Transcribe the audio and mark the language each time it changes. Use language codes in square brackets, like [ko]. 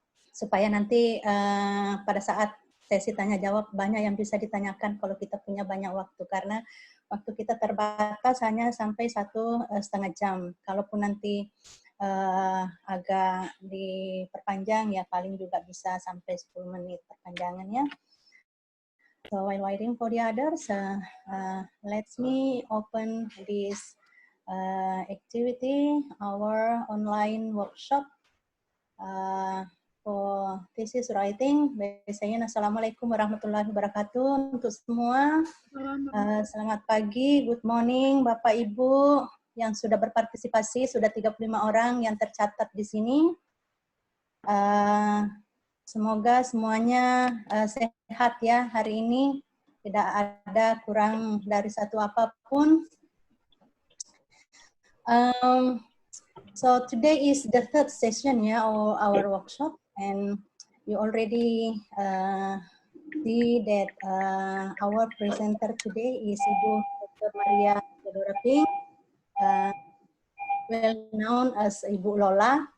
[id] Supaya nanti pada saat sesi tanya jawab banyak yang bisa ditanyakan kalau kita punya banyak waktu, karena waktu kita terbatas hanya sampai 1,5 jam. Kalaupun nanti agak diperpanjang ya paling juga bisa sampai 10 menit perpanjangannya. [en] So while waiting for the others, let me open this activity, our online workshop for thesis writing. [id] Biasanya Assalamualaikum warahmatullahi wabarakatuh untuk semua. Selamat pagi, [en] good morning [id] Bapak Ibu yang sudah berpartisipasi, sudah 35 orang yang tercatat di sini. Semoga semuanya sehat ya hari ini, tidak ada kurang dari satu apapun. [en] So today is the third session [id] ya [en] our workshop, and you already see that our presenter today is Ibu Dr. Maria Theodora Ping, well known as Ibu Lola.